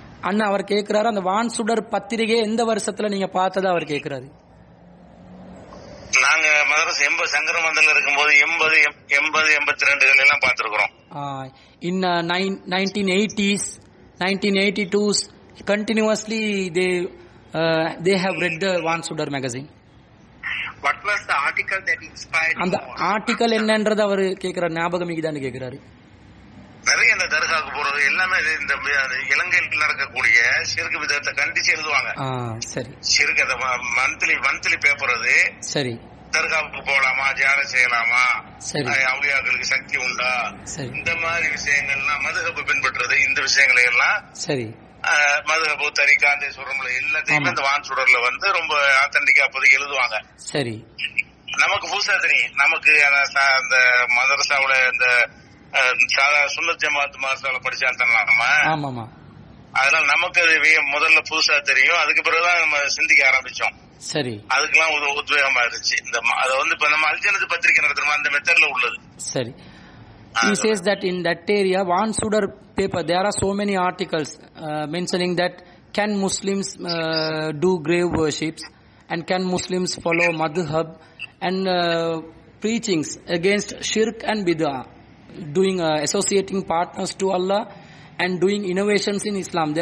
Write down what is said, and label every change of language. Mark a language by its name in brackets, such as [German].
[Tamil] அண்ணா அவர் கேட்கிறாரு, அந்த வான் சுடர் பத்திரிகை எந்த வருஷத்துல நீங்க பார்த்ததா அவர் கேட்கிறாரு. நாங்க மதரசா சங்கர மந்தல இருக்கும்போது 82 எல்லாம் பார்த்திருக்கிறோம். [English] In 1980s, 1982s, continuously they have read the Van Sudar magazine. What was the article that inspired you? [Tamil] அந்த ஆர்டிகல் என்னன்றது அவர் கேட்கிறார், ஞாபகம் இருக்குதான்னு கேட்கிறாரு. நிறைய இந்த தர்காவுக்கு போறது எல்லாமே இந்த இலங்கையில் நடக்கக்கூடிய சிறுக்கு விதத்தை கண்டிச்சு எழுதுவாங்க. சரி. சிறுக்கு அந்த மந்த்லி பேப்பர் அது. சரி. தர்காவுக்கு போலாமா, தியானம் செய்யலாமா, அவுளியாக்களுக்கு சக்தி உண்டா, இந்த மாதிரி விஷயங்கள்லாம் மதுஹபு பின்பற்றுறது, இந்த விஷயங்களை எல்லாம் சரி மதுஹபு தரிகா அந்த சொல்றோம்ல எல்லாத்தையுமே இந்த வான் சுடர்ல ரொம்ப ஆத்தன்டிக்கா அப்போதைக்கு எழுதுவாங்க. சரி. நமக்கு புதுசா தெரியும், நமக்கு அந்த மதரசாவுல இந்த சாதா சுன்னத் ஜமாத் மதரசாவுல படிச்சாலும் நம்ம அதனால நமக்கு அது முதல்ல புதுசா தெரியும். அதுக்கு பிறகுதான் நம்ம சிந்திக்க ஆரம்பிச்சோம். சரி. அதுக்கெல்லாம் உத்வேகமா இருந்துச்சு. அத இப்ப நம்ம அல்ஜனத் பத்திரிகை நடத்துறோம், அந்த மெத்தட்ல உள்ளது. சரி. [English] He says that in that area, Van Sudar paper, there are so many articles mentioning that can Muslims do grave worships and can Muslims follow madhhab and preachings against shirk and bid'ah, doing associating partners to Allah and doing innovations in Islam.